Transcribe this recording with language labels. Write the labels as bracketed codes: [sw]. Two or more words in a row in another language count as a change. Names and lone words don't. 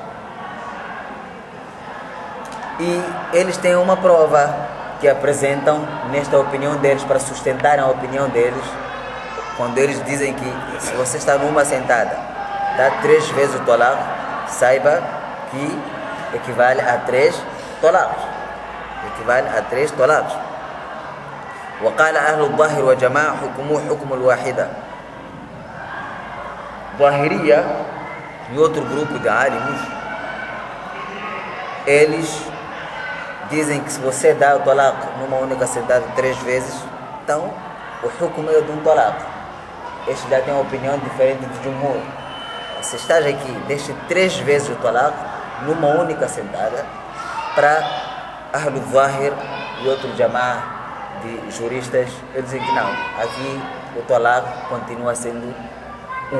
[pt] E eles têm uma prova que apresentam nesta opinião deles, para sustentar a opinião deles, quando eles dizem que se você está numa sentada, dá 3 vezes o talaq, saiba que equivale a 3 talaqs. Equivale a 3 talaqs. [ar] وقال أهل الظاهر وجماعة حكمه حكم الواحدة. [pt] Zahiriya e outro grupo de álimos, eles dizem que se você dá o talaq numa única sentada 3 vezes, então o hukm é de um talaq. Este já tem uma opinião diferente do Jumhur. Se estás aqui, deixe 3 vezes o talaq numa única sentada, para Ahlul Zahir e outro Jama'ah de juristas, eles dizem que não, aqui o talaq continua sendo um.